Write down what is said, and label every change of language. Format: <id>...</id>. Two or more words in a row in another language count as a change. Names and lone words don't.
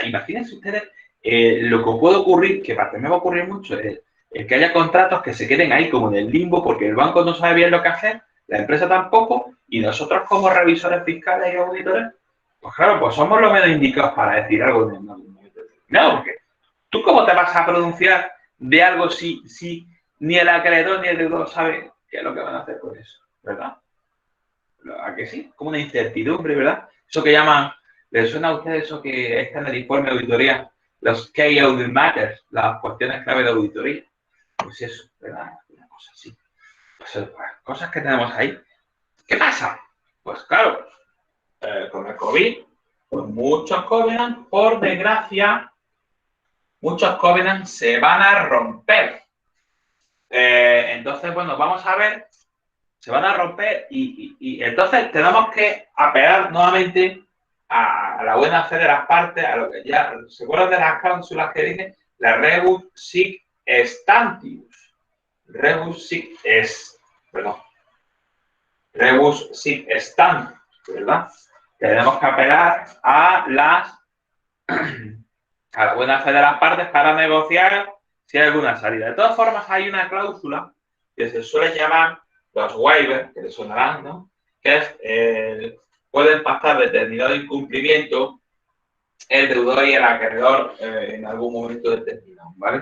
<es>Imagínense ustedes lo que puede ocurrir, que para mí me va a ocurrir mucho, es que haya contratos que se queden ahí como en el limbo porque el banco no sabe bien lo que hacer, la empresa tampoco, y nosotros como revisores fiscales y auditores, pues claro, pues somos los menos indicados para decir algo en algún momento determinado, porque ¿tú cómo te vas a pronunciar de algo si ni el acreedor ni el deudor sabe qué es lo que van a hacer con eso? ¿Verdad? ¿A que sí? Como una incertidumbre, ¿verdad? Eso que llaman, ¿les suena a ustedes eso que está en el informe de auditoría?</es> <en>Los key audit matters,</en> <es>las cuestiones clave de auditoría. Pues eso, ¿verdad? Una cosa así. Pues, cosas que tenemos ahí. ¿Qué pasa? Pues claro, con el COVID, pues muchos covenants, por desgracia, muchos covenants se van a romper. Entonces, bueno, vamos a ver, se van a romper y entonces tenemos que apelar nuevamente a la buena fe de las partes, a lo que ya, ¿se acuerdan de las cláusulas que dije?</es> <la>La rebus sic stantibus. Rebus sic stantibus,</la> <es>¿verdad? Tenemos que apelar a la buena fe de las partes para negociar si hay alguna salida. De todas formas, hay una cláusula que se suele llamar los waivers, que les sonarán, ¿no? Que es, pueden pasar determinado incumplimiento el deudor y el acreedor en algún momento determinado, ¿vale?</es>